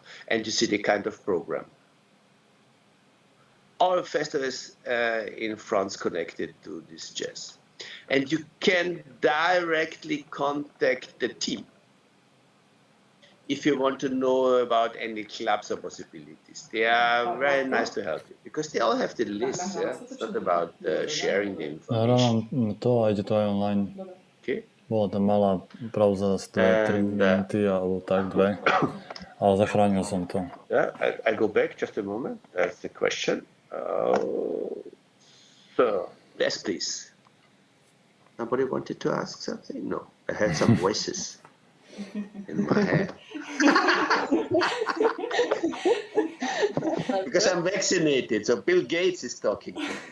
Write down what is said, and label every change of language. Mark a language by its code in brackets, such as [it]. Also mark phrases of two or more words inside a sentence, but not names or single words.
[en] And you see the kind of program. All festivals in France connected to this jazz. And you can directly contact the team if you want to know about any clubs or possibilities. They are very nice to help you because they all have the list. Yeah? It's not about sharing the information. [sk] Mám to a ide to aj online. [en] Okay. [sk] Bola tam malá pauza z 3 minúty alebo tak 2, ale zachránil som to. [en] Yeah, I go back just a moment. That's the question. So, yes, please. Nobody wanted to ask something? No, I had some voices in my head. Because I'm vaccinated, so Bill Gates is talking to me.